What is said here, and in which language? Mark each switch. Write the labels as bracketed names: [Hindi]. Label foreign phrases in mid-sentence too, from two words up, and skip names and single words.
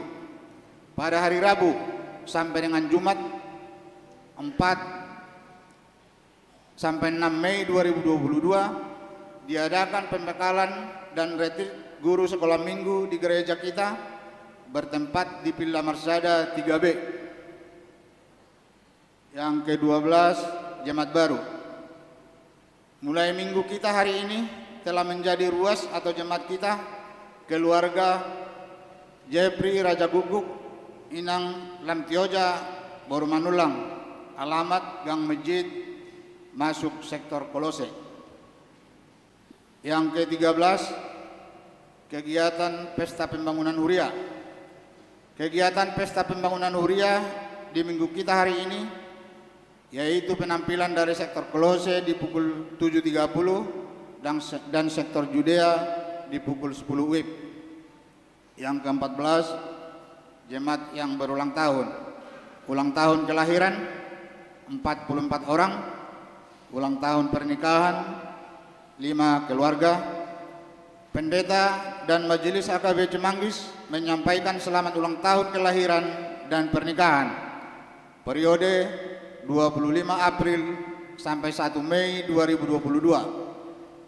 [Indonesian] Pada hari Rabu sampai dengan Jumat 4 sampai 6 Mei 2022 diadakan pembekalan dan retreat guru sekolah minggu di gereja kita bertempat di Villa Marsada 3B. Yang ke-12, jemaat baru. Mulai minggu kita hari ini telah menjadi ruas atau jemaat kita keluarga Jepri Raja Guguk, Inang Lamtioja, Baru Manulang, alamat Gang Masjid, masuk sektor Kolose. Yang ke-13, kegiatan Pesta Pembangunan Huria. Kegiatan Pesta Pembangunan Huria di minggu kita hari ini yaitu penampilan dari sektor Kolose di pukul 7.30 dan sektor Judea di pukul 10 WIB. Yang ke-14, jemaat yang berulang tahun. Ulang tahun kelahiran 44 orang, ulang tahun pernikahan 5 keluarga. Pendeta dan Majelis AKB Cemanggis menyampaikan selamat ulang tahun kelahiran dan pernikahan periode 25 April sampai 1 Mei 2022.